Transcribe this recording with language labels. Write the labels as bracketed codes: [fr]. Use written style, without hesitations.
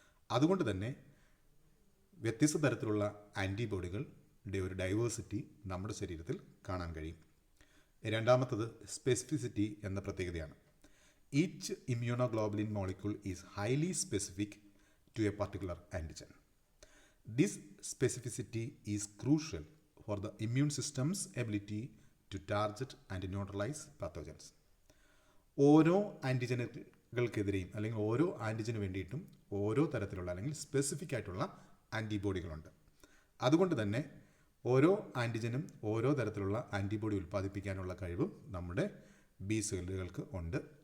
[ml] അതുകൊണ്ട് തന്നെ വ്യത്യസ്ത തരത്തിലുള്ള ആൻറ്റിബോഡികളുടെ ഒരു ഡൈവേഴ്സിറ്റി നമ്മുടെ ശരീരത്തിൽ കാണാൻ കഴിയും. രണ്ടാമത്തത് സ്പെസിഫിസിറ്റി എന്ന പ്രത്യേകതയാണ്. [en] Each immunoglobulin molecule is highly specific to a particular antigen. This specificity is crucial for the immune system's ability to target and neutralize pathogens. [ml] ഓരോ ആൻറ്റിജനുകൾക്കെതിരെയും അല്ലെങ്കിൽ ഓരോ ആൻറ്റിജന് വേണ്ടിയിട്ടും ഓരോ തരത്തിലുള്ള അല്ലെങ്കിൽ സ്പെസിഫിക് ആയിട്ടുള്ള ആൻറ്റിബോഡികളുണ്ട്. അതുകൊണ്ട് തന്നെ ഓരോ ആൻറ്റിജനും ഓരോ തരത്തിലുള്ള ആൻറ്റിബോഡി ഉൽപ്പാദിപ്പിക്കാനുള്ള കഴിവും നമ്മുടെ ബി സെല്ലുകൾക്ക് ഉണ്ട്.